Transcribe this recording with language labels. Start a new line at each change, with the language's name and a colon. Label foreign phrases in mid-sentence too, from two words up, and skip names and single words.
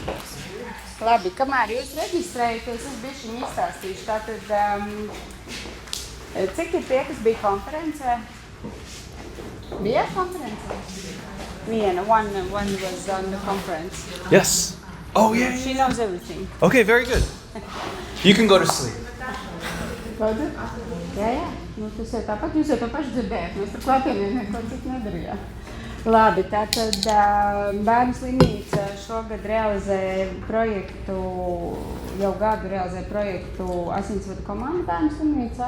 Latvian: Labi, kamēr jūs reģistrējaties, es bišķiņ izstāstīšu. Tātad, cik ir tie, kas bija konferencē? Bija konferencē? Viena,
English: one was on the conference. Yes. Oh, yeah, She yeah. knows everything. Okay, very good. You can go to sleep.
Latvian: Lūdzu? Jā, jā. Nu, tas jau tāpat, jūs jau to pašu dzirdējāt. Mēs tur klātienē neko citu nedarījām. Labi, tātad bērnu slimnīca šogad realizē projektu, jau gadu realizē projektu asinsvadu komandu bērnu slimnīcā.